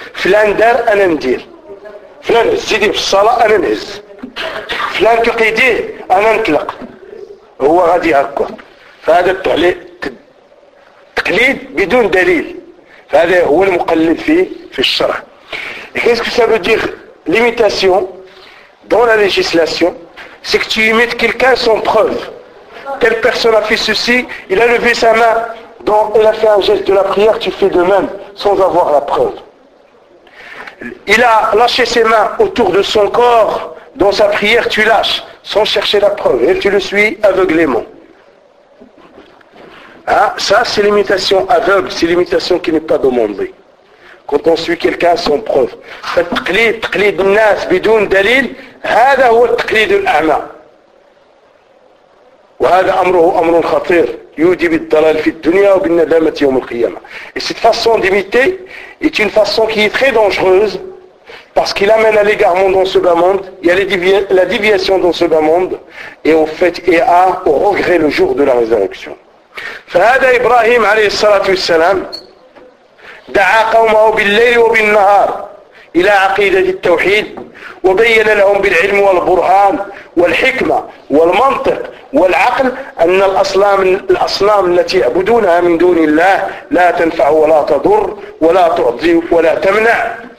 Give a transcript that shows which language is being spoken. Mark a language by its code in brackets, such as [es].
[ar] فلان دار انا ندير، فلان زيدي في الصلاة انا نهز، فلان كقيديه انا نطلق، هو غادي هكا. فهذا التقليد بدون دليل، فهذا هو المقلد في الشرع. [fr] Qu'est-ce que ça veut dire l'imitation dans la législation? C'est que tu imites quelqu'un sans preuve. Telle personne a fait ceci, il a levé sa main, donc il a fait un geste de la prière, tu fais de même sans avoir la preuve. Il a lâché ses mains autour de son corps dans sa prière, tu lâches sans chercher la preuve et tu le suis aveuglément. Hein? Ça, c'est l'imitation aveugle, c'est l'imitation qui n'est pas demandée. Quand on suit quelqu'un sans preuve. [ar] فالتقليد تقليد الناس بدون دليل هذا هو التقليد الأعمى. وهذا أمره أمر خطير، يودي بالضلال في الدنيا وبالندامة يوم القيامة. [fr] Et cette façon d'imiter est une façon qui est très dangereuse. Parce qu'il amène à l'égarement dans ce bas monde, il y a la déviation dans ce bas monde, et au fait et à au regret le jour de la résurrection. [ar] فهذا إبراهيم عليه الصلاة والسلام دعا قومه بالليل وبالنهار. إلى عقيدة التوحيد، وبين لهم بالعلم والبرهان والحكمة والمنطق والعقل أن الأصنام التي يعبدونها من دون الله لا تنفع ولا تضر ولا تعطي ولا تمنع